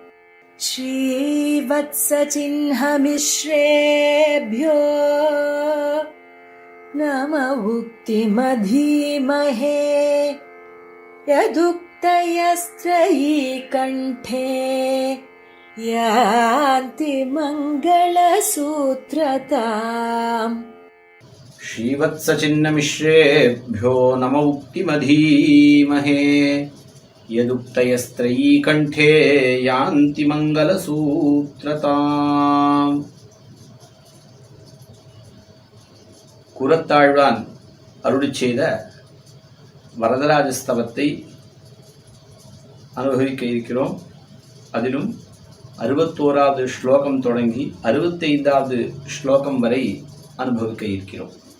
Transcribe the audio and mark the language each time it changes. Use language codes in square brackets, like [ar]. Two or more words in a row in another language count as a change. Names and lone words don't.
[sa] श्रीवत्सचिह्नमिश्रेभ्यो नम उक्तिमधीमहे यदुक्तयस्त्रयी कण्ठे यान्ति मङ्गलसूत्रताम् श्रीवत्सचिह्नमिश्रेभ्यो नम उक्तिमधीमहे यदुक्तयस्त्रयी कण्ठे यान्ति मङ्गलसूत्रताम्. [ta] குரத்தாழ்வான் அருளிச் செய்த வரதராஜஸ்தவத்தை அனுபவிக்க இருக்கிறோம். அதிலும் 61வது ஸ்லோகம் தொடங்கி 65வது ஸ்லோகம் வரை அனுபவிக்க இருக்கிறோம்.